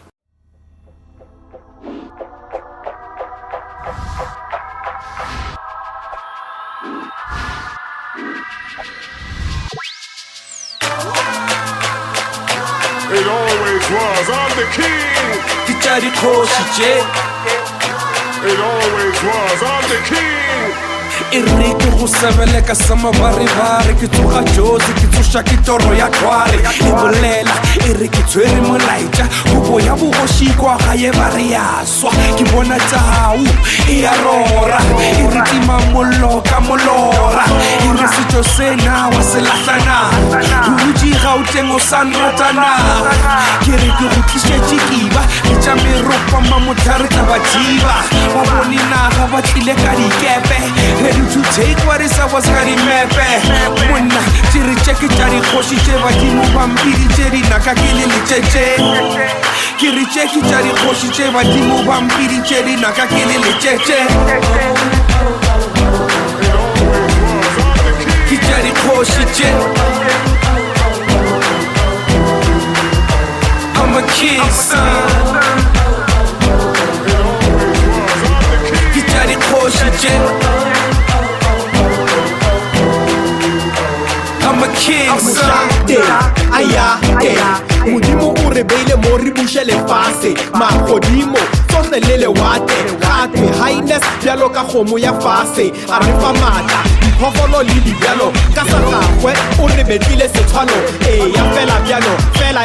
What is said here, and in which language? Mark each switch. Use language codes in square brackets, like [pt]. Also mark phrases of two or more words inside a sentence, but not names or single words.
[en] It always was, I'm the king. It always was, I'm the king. [nso] Iriki go sebeleka sama baribari ke tsoga jozi ke tsoša ke toro ya twale e bolela iriki tswere molaitša go ya bogoši kwa gae ba re ya swa ke bona tau e ya rora e re tima mollo ka molora e re setšo sena wa se lahlana o butši gauteng o sanratana ke re ke go tlišetše kiba ke tša meropa mamothare tla ba thiba ba bone naga ba tlile ka dikepe [en] ready to take what is ours [nso] ka dimepe monna tšere tšeke tša dikgoši tše badimo bampidi tše dinaka ke le letšetše ke re tšeke tša dikgoši tše badimo bampidi tše dinaka ke le letšetše ke tša dikgoši tše [en] I'm a king, son. [nso] Ke tša dikgoši tše [en] I'm a king, son. [nso] Modimo o re beile mo re buše lefase magodimo tsohle le lewate gatwe highness bjalo ka kgomo ya fase a re fa maatla diphoofolo le dibjalo ka sa gagwe o re betlile setshwalo eya fela bjalo fela